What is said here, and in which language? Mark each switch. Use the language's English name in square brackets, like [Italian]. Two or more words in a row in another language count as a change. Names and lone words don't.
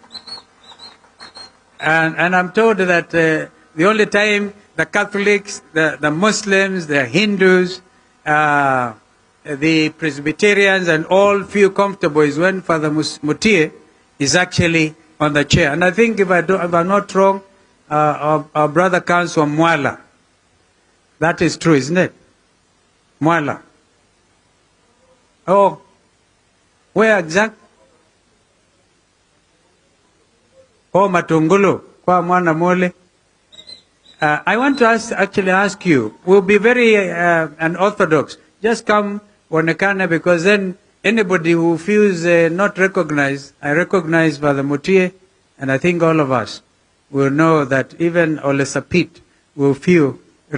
[English] And I'm told that the only time the Catholics, the Muslims, the Hindus, the Presbyterians and all feel comfortable is when Father Mutie is actually on the chair. And I think if I'm not wrong, our brother comes from Mwala. That is true, isn't it? Mwala. Oh, where exact? Oh, Matungulu. [Kamba] Kwa mwana mole. [English] I want to actually ask you, we'll be very unorthodox. Just come onekana because then anybody who feels not recognized, I recognize Father Mutie, and I think all of us will know that even Olesapit will feel recognized.